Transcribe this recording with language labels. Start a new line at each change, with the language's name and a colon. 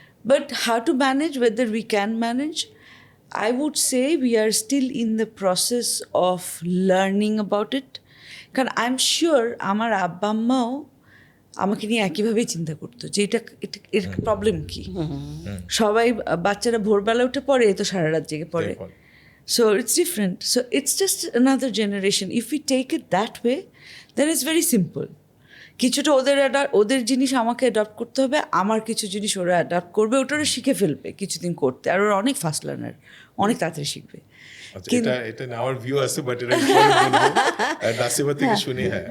English: But how to manage, whether we can manage, I would say we are still in the process of learning about it.
Bangla: কারণ
English: I'm sure
Bangla: আমার আব্বা আম্মাও আমাকে নিয়ে একইভাবেই চিন্তা করতো যে এর প্রবলেম কি। সবাই বাচ্চারা ভোরবেলা উঠে পড়ে, তো সারা রাত জেগে পড়ে।
English: So it's different. So it's just another generation. If we take it that way, then it's very simple.
Bangla: কিছুটা ওদের জিনিস আমাকে অ্যাডাপ্ট করতে হবে, আমার কিছু জিনিস ওরা অ্যাডাপ্ট করবে, ওটা শিখে ফেলবে কিছুদিন করতে, আর ওরা অনেক ফাস্ট লার্নার, অনেক তাড়াতাড়ি শিখবে। এটা আমার ভিউ আছে, বাট এটা নাসিবা থেকে শুনি।